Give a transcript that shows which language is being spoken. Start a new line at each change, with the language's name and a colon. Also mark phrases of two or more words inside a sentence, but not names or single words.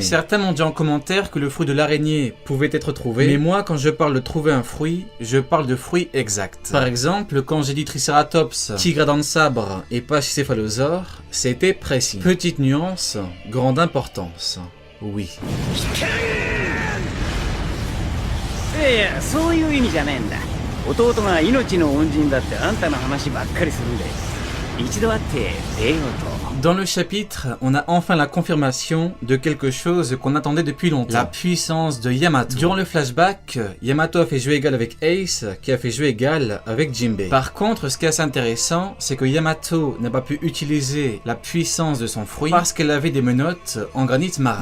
French: Certains m'ont dit en commentaire que le fruit de l'araignée pouvait être trouvé, mais moi quand je parle de trouver un fruit, je parle de fruits exacts. Par exemple, quand j'ai dit Triceratops, tigre à dents de sabre et pachycéphalosaure, c'était précis. Petite nuance, grande importance. Oui.
Japanese: いやいや、そういう意味じゃねえんだ。弟が命の恩人だってあんたの話ばっかりするんで、一度会って礼をと。
French: Dans le chapitre, on a enfin la confirmation de quelque chose qu'on attendait depuis longtemps. La puissance de Yamato. Durant le flashback, Yamato a fait jeu égal avec Ace, qui a fait jeu égal avec Jinbei. Par contre, ce qui est assez intéressant, c'est que Yamato n'a pas pu utiliser la puissance de son fruit parce qu'elle avait des menottes en granit marin.